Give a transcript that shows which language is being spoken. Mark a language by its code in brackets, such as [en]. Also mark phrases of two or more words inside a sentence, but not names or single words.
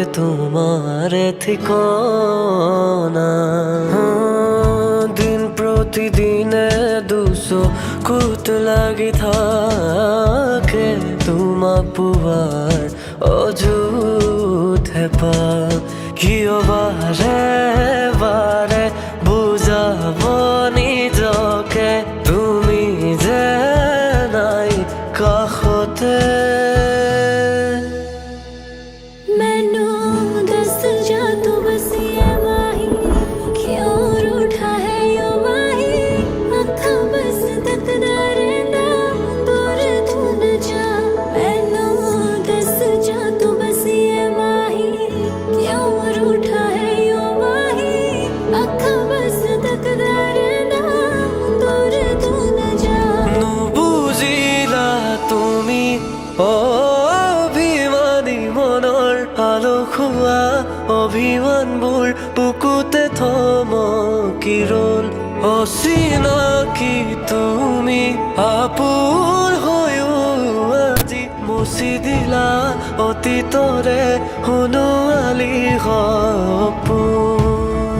[as] তোমাৰে ঠিকনা দিন প্ৰতিদিনে দুচকুত লাগি থাকে তোমাক পোৱাৰ অযুত হেঁপাহ কিয় বাৰে বাৰে বুজাব নিজকে তুমি যে নাই কাষতে [pa] मैनू दस जा तू बस ये माही [hi] क्यों रूठा है [pa] यो माही अखा बस तकदा रहना दूर तू न जा मैनू दस जा तू बस ये माही [hi] क्यों रूठा है [pa] यो माही अखा बस तकदा रहना दूर तू न जा [as] নুবুজিলা তুমি অভিমানী মনৰ আলসুৱা অভিমানবোৰ বুকুতে থমকি ৰ'ল অচিনাকি তুমি আপোন হৈও আজি মুচি দিলা অতীতৰে সোণোৱালী সপোন